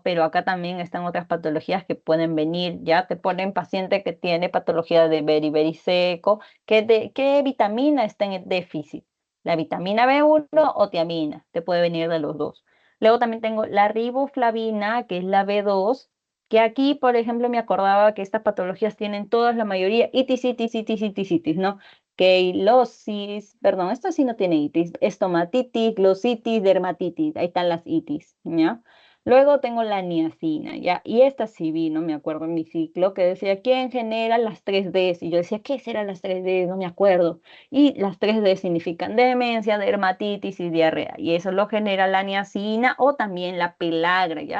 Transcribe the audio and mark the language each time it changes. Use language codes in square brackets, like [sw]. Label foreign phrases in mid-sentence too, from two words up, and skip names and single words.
[es] Pero acá también están otras patologías que pueden venir, ya te ponen paciente que tiene patología de beriberi seco, ¿qué vitamina está en el déficit? La vitamina B1 o tiamina, te puede venir de los dos. Luego también tengo la riboflavina, que es la B2, que aquí, por ejemplo, me acordaba que estas patologías tienen todas, la mayoría, itis, itis, itis, itis, itis, ¿no? Queilosis, perdón, esto sí no tiene itis, estomatitis, glositis, dermatitis, ahí están las itis, ¿ya? Luego tengo la niacina, ¿ya? Y esta sí vi, no me acuerdo en mi ciclo, que decía, ¿quién genera las 3Ds? Y yo decía, ¿qué serán las 3Ds? No me acuerdo. Y las 3D significan demencia, dermatitis y diarrea. Y eso lo genera la niacina o también la pelagra, ¿ya?